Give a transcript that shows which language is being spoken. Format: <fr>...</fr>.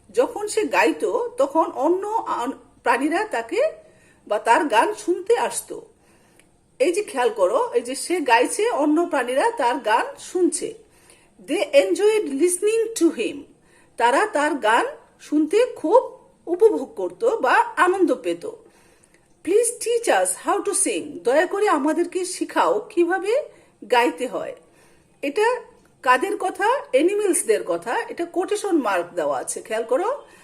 <bn>যখন সে গাইতো তখন অন্য প্রাণীরা তাকে বা তার গান শুনতে আসতো। এই যে খেয়াল করো, এই যে সে গাইছে, অন্য প্রাণীরা তার গান শুনছে।</bn> <en>They enjoyed listening to him.</en> <bn>তারা তার গান শুনতে খুব উপভোগ করত বা আনন্দ পেত।</bn> <en>Please teach us how to sing.</en> <bn>দয়া করে আমাদেরকে শিখাও কিভাবে গাইতে হয়। এটা কাদের কথা? অ্যানিমেলসদের কথা। এটা কোটেশন মার্ক দেওয়া আছে, খেয়াল করো।</bn>